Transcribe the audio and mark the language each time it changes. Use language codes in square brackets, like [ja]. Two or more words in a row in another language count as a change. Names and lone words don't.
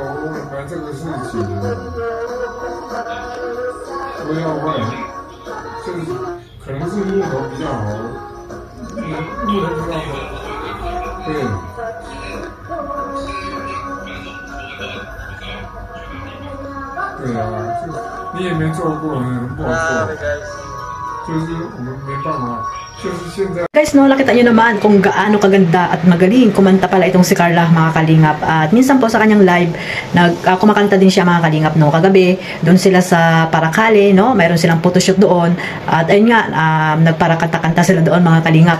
[zh] 我买这个40几年了，不要换，这个可能是木头比较好，木头比较好，对。对啊，你也没做过，很不好做，就是我们没办法，就是现在。 [tl] Guys, no, nakita nyo naman kung gaano kaganda at magaling kumanta pala itong si Carla, mga kalingap. At minsan po sa kanyang live, kumakanta din siya, mga kalingap, no. Kagabi, doon sila sa Paracale, no, mayroon silang photoshoot doon. At ayun nga, nagparakanta-kanta sila doon, mga kalingap.